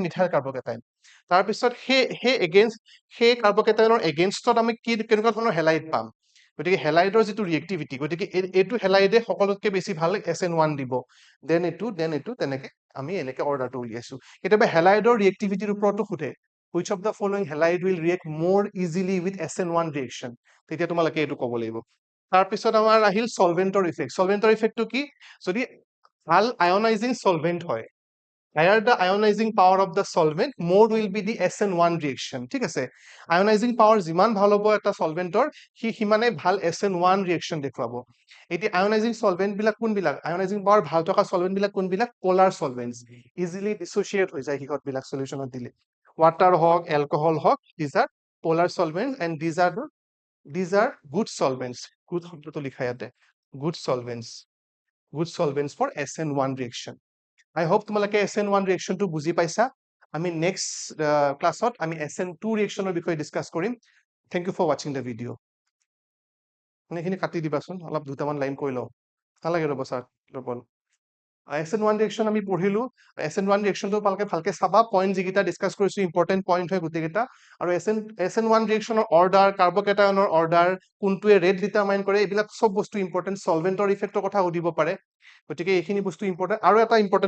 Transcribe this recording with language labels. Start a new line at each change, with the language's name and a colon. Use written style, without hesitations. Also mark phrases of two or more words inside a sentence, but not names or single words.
English: methyl carbocation
Assamese: তাৰ পিছত সেই কাৰ্বকেটায়নৰ এগেইনষ্টত আমি কেনেকুৱা ধৰণৰ হেলাইড পাম গতিকে হেলাইডৰ যেটো ৰিএক্টিভিটি গতিকে এটো হেলাইডে সকলোতকৈ বেছি ভাল SN1 দিব দেন এটো তেনেকে আমি এনেকে অৰ্ডাৰটো উলিয়াইছো কেতিয়াবা হেলাইডৰ ৰিয়েক্টিভিটিৰ ওপৰতো সোধে
English: which of the following halide will react more easily with SN1 reaction
Assamese: তেতিয়া তোমালোকে এইটো ক'ব লাগিব তাৰপিছত আমাৰ আহিল সলভেন্টৰ ইফেক্টটো কি যদি ভাল
English: ionizing solvent
Assamese: হয়
English: higher the ionizing power of the solvent, more will be the SN1 reaction.
Assamese: ঠিক আছে
English: ionizing power
Assamese: যিমান ভাল হ'ব এটা সলভেন্টৰ সিমানে ভাল SN1 ৰিয়েকচন দেখুৱাব এতিয়া
English: ionizing solvent
Assamese: বিলাক কোনবিলাক
English: ionizing power
Assamese: ভাল থকা সলভেন্ট বিলাক কোনবিলাক
English: polar solvents easily dissociate
Assamese: হৈ যায় হিহত বিলাক সলিউশনত দিলে water হওক alcohol হওক
English: these are polar solvents and these are good solvents good
Assamese: শব্দটো লিখা ইয়াতে good
English: solvents for SN1 reaction I hope
Assamese: তোমালোকে SN1 ৰিয়েকচনটো বুজি পাইছা আমি নেক্সট ক্লাছত আমি SN2 ৰিয়েকচনৰ বিষয়ে ডিসকাস কৰিম
English: thank you for watching the video
Assamese: মানে এখিনি কাটি দিবাচোন অলপ দুটামান লাইন কৈ লও নালাগে ৰব স্যাৰ ৰব SN1 ৰিয়েকচন আমি পঢ়িলো SN1 ৰিয়েকচনটো ভালকে চাবা পইণ্ট যিকিটা ডিসকাস কৰিছো
English: important point
Assamese: হয় গুটেকিটা আৰু SN1 ৰিয়েকচনৰ অৰ্ডাৰ কাৰ্বকেটায়নৰ অৰ্ডাৰ কোনটোৱে
English: rate determine
Assamese: কৰে এইবিলাক সব বস্তু ইম্পৰ্টেন্ট সলভেন্টৰ ইফেক্টৰ কথা উদিব পাৰে গতিকে এইখিনি বস্তু ইম্পৰ্টেন্ট আৰু এটা ইম্পৰ্টেন্ট